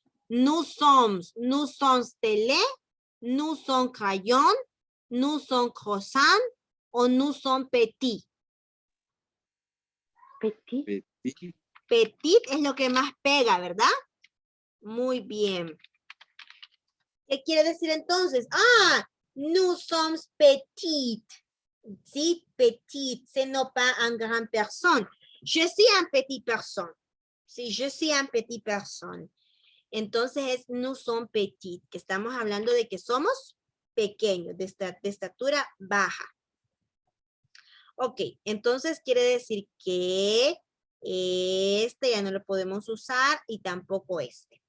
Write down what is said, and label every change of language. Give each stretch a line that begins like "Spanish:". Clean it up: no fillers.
French: Nous sommes télé, nous sommes crayon, nous sommes croissant o nous sommes petit. Petit. Petit.
Spanish: Petit es lo que más pega, ¿verdad? Muy bien. ¿Qué quiere decir entonces?
French: Ah, nous sommes petites. Sí, petite, c'est non pas un grand personne. Je suis un petit personne. Sí, je suis un petit personne.
Spanish: Entonces es
French: nous sommes petites,
Spanish: que estamos hablando de que somos pequeños, de estatura baja. Ok, entonces quiere decir que este ya no lo podemos usar y tampoco este.